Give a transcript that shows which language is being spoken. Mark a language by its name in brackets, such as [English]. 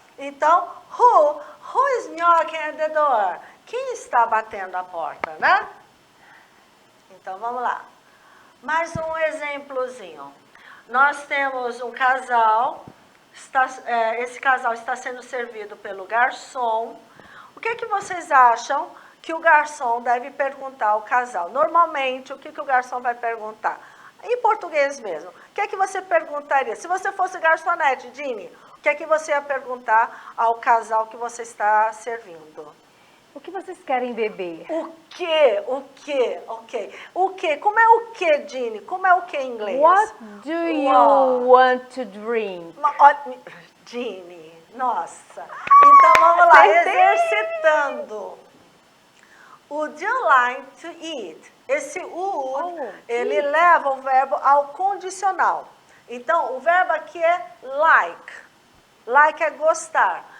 [English] Então, who is knocking at the door? [Portuguese] Quem está batendo a porta, né? Então, vamos lá. Mais um exemplozinho. Nós temos um casal, esse casal está sendo servido pelo garçom. O que vocês acham que o garçom deve perguntar ao casal? Normalmente, o que o garçom vai perguntar? Em português mesmo. O que você perguntaria? Se você fosse garçonete, Dini, o que você ia perguntar ao casal que você está servindo? O que vocês querem beber? O quê? Ok. O quê? Como é o quê, Dini? Como é o quê em inglês? [English] What do you want to drink? [Portuguese] Dini, nossa. Então, vamos lá, exercitando. [English] Would you like to eat? [Portuguese] Esse would, ele leva o verbo ao condicional. Então, o verbo aqui é like. Like é gostar.